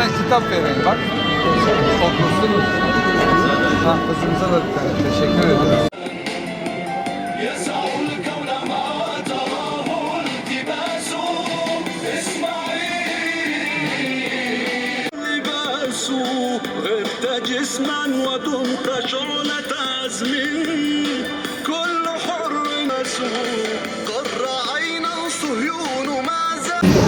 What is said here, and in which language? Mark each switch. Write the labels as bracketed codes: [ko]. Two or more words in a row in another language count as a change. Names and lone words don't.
[tr] kitap vereyim bak. Okursunuz. Ha, kızımıza da bir tane teşekkür ederim. [ar] غبت جسما ودمت شعلة عزم كل حر مسؤول قر عينا صهيون ما زال